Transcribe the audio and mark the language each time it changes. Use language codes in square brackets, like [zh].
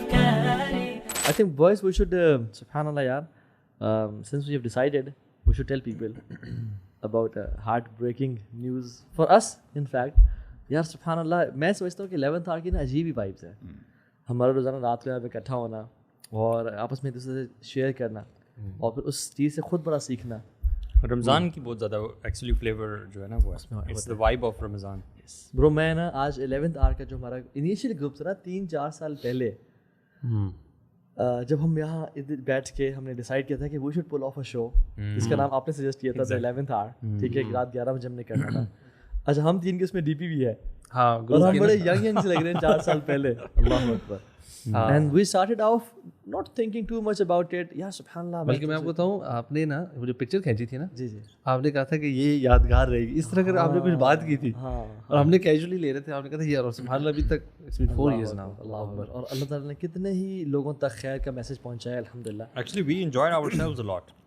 [en] I think boys we should subhanallah yaar, since we have decided we should tell people about heartbreaking news for us. In fact [ur] yaar subhanallah میں سمجھتا ہوں کہ 11th hour کی نا عجیب ہی vibes ہے. ہمارا روزانہ رات کو یہاں پہ اکٹھا ہونا اور آپس میں ایک دوسرے سے شیئر کرنا اور پھر اس چیز سے خود بڑا سیکھنا. رمضان کی بہت زیادہ ایکچولی فلیور جو ہے نا وہ [en] It's the vibe of Ramzan. [ur] برو میں نا آج 11th hour کا جو ہمارا انیشیل گروپ تھا نا 3-4 سال پہلے, جب ہم یہاں بیٹھ کے ہم نے ڈیسائیڈ کیا تھا کہ [en] we should pull off a show, [ur] جس کا نام آپ نے سجیسٹ کیا تھا 11th hour, ٹھیک ہے, رات 11 بجے ہم نے کرنا تھا. اچھا ہم 3 کے اس میں ڈی پی بھی ہے, ہاں, اور ہم بڑے ینگ سے لگ رہے ہیں 4 سال پہلے. اللہ اکبر. [en] And we started off not thinking too much about it. [ur] یا سبحان اللہ. بلکہ میں آپ کو بتاؤں, آپ نے نا وہ جو پکچر کھینچی تھی نا, جی جی, آپ نے کہا تھا کہ یہ یادگار رہے گی, اس طرح کر آپ نے کچھ بات کی تھی اور ہم نے کیجولی لے رہے تھے. آپ نے کہا تھا یار سبحان اللہ ابھی تک [en] it's been 4 years now. [ur] اللہ اکبر. اور اللہ تعالیٰ نے کتنے ہی لوگوں تک خیر کا میسج پہنچایا الحمدللہ. [en] Actually we enjoyed ourselves a lot.